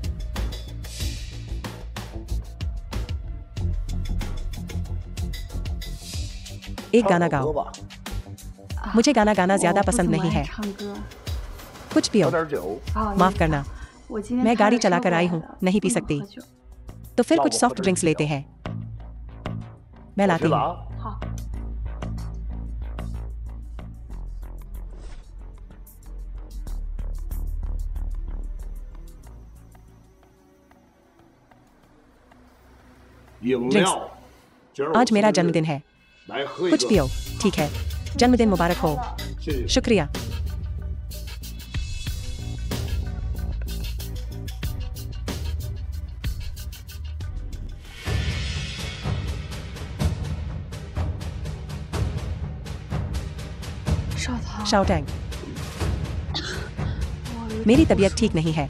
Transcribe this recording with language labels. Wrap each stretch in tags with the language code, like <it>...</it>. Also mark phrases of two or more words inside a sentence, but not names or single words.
<hi>एक गाना गाओ। मुझे गाना गाना ज्यादा पसंद नहीं है। कुछ पियो।</hi> <zh>喝点酒。</zh> <hi>माफ करना, मैं गाड़ी चलाकर आई हूँ, नहीं पी सकती। तो फिर कुछ</hi> <en>soft drinks</en> <hi>लेते हैं। मैं</hi> <zh>去</zh> <hi>लाती</hi> <zh>了</zh> <hi>हूँ।</hi> <zh>啊。 饮料，今儿</zh> <hi>आज मेरा जन्मदिन है।</hi> <zh>来喝一</zh> <hi>कुछ</hi> <zh>个。</zh> <hi>पियो। ठीक है, जन्मदिन मुबारक हो।</hi> <zh>谢谢。</zh> <hi>शुक्रिया। शाओ टैंग, मेरी तबीयत ठीक नहीं है।</hi>